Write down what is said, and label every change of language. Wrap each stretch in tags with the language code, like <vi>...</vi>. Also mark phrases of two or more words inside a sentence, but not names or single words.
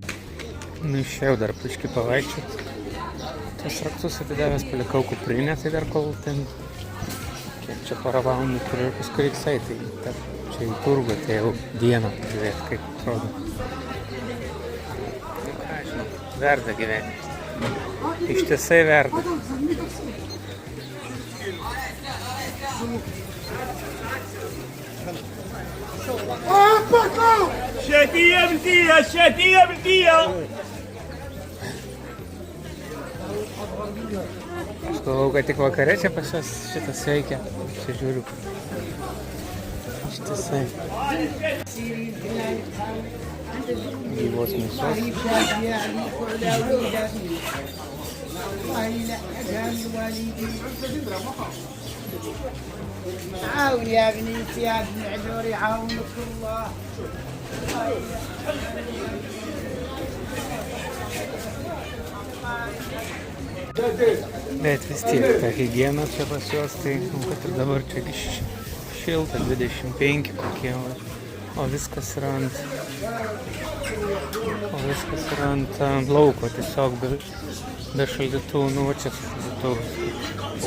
<lt>Nu, išėjau dar biškį pavaikščiot. Tas raktus atidavęs palikau kuprinę, tai dar kol ten, kiek čia porą valandų turiu ir paskui reiks eiti. Tai čia į turgų atėjau dieną žiūrėti, kaip atrodo. Tai ką žinau, verda gyvenimas. Ištisai verda.</lt> <ar>شاتية بلدية شاتية بلدية.</ar> <lt>Aš galvau, kad tik vakare čia pas juos šitas veikia. Čia žiūriu. Ištisai. Gyvos mėsos.</lt> <ar>عاون يا بنيتي يا ابن عجور يعاونك الله.</ar> <lt>Bet vis tiek, ta higiena čia pas juos, tai, kad ir dabar čia šilta, 25 kokie, o viskas yra ant lauko, tiesiog be šaldytuvų, nu, va čia šaldytuvas.</lt>